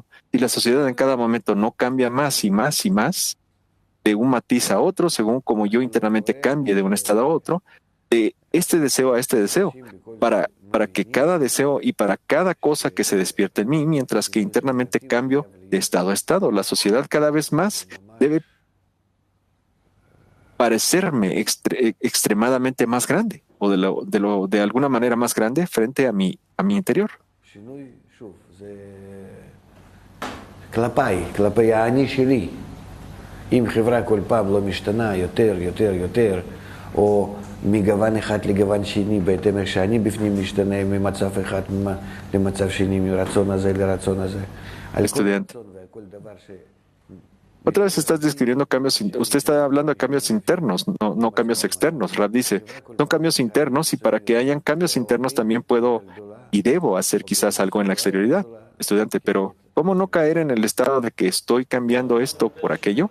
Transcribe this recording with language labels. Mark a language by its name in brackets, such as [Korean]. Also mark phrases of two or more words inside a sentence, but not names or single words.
[Spanish] Y la sociedad en cada momento no cambia más y más y más, de un matiz a otro, según como yo internamente cambie de un estado a otro, de este deseo a este deseo, para que cada deseo y para cada cosa que se despierte en mí, mientras que internamente cambio de estado a estado. La sociedad cada vez más debe parecerme extremadamente más grande, o de alguna manera más grande frente a mi interior. [Hebrew] כלפי האני שלי. אם חברה כל פעם לא משתנה יותר, יותר, יותר, או מגוון אחד לגוון שני, בהתאם איך שאני בפנים משתנה ממצב אחד למצב שני, מרצון הזה לרצון הזה. [Spanish] Estudiante. Otra vez estás describiendo cambios, usted está hablando de cambios internos, no cambios externos. Rab dice, son cambios internos y para que hayan cambios internos también puedo y debo hacer quizás algo en la exterioridad. Estudiante, pero ¿cómo no caer en el estado de que estoy cambiando esto por aquello?